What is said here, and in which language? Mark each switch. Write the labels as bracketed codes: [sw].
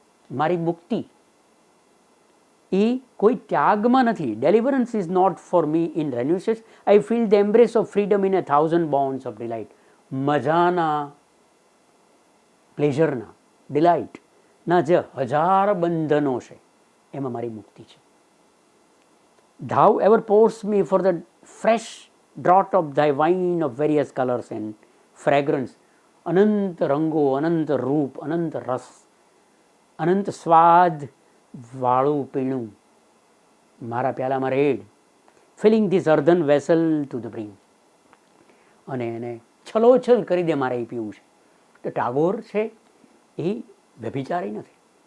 [gu] મારી મુક્તિ એ કોઈ ત્યાગમાં નથી. [en] Deliverance is not for me in renunciation. I feel the embrace of freedom in 1000 bonds of delight. [gu] મજાના, પ્લેઝરના, ડિલાઇટના જે 1000 બંધનો છે એમાં મારી મુક્તિ છે. [en] Thou ever pours me for the fresh draught of thy wine of various colors and fragrance. [gu] અનંત રંગો, અનંત રૂપ, અનંત રસ, અનંત સ્વાદ વાળું પીણું મારા પ્યાલામાં red, [en] Filling this earthen vessel to the brim. [gu] અને એને છલોછલ કરી દે મારે એ પીવું છે. તો ટાગોર છે એ વ્યભિચારી નથી.